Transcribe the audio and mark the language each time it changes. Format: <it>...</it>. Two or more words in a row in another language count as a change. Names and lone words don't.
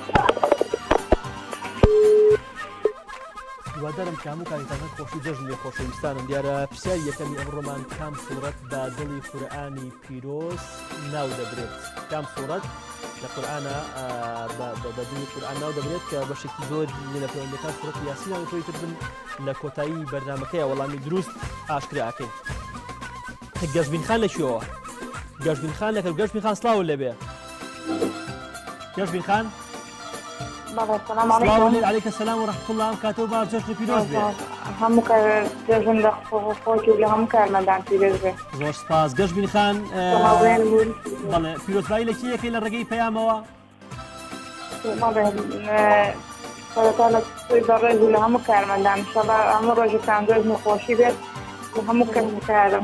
<ckb>هیوادارم کە هەموو کاریتانە خۆشی جەژن لێ خۆشەویستانم دیارە پرسیاری یەکەمی ئەمڕۆمان کام سوورەت بە دڵی قورئانی پیرۆز ناو دەبرێت کام سوورەت لە قورئانە بە دڵی قورئان ناو دەبرێت کە بەشێکی زۆر لە پەیوەندەکان سوورەتی یاسینیان تۆی تر بن لە کۆتایی بەرنامەکەیە وەڵامی دروست ئاشکراکەین گەشبین خان لەکوێوە گەشبین خان لەکە گەشبین خان سڵاو لێبێ گەشبین خان</ckb> <ar>السلام عليك السلام ورحمة الله وبركاته</ar> <ckb>بار جەژن پیرۆز بێ هەموو جەژن لە خۆی و لە هەموو کارمەندان پیرۆز بێ زۆر سپاس گەشبین خان بەڵێ پیرۆزبایی لە کیەکەی لە ڕێگەی پەیامەوە سەرەتا لە توی بەڕێز و لە هەموو کارمەندان ئینشەڵڵا هەموو ڕۆژێکتان زۆر خۆشی بێت لە هەموو کارم</ckb>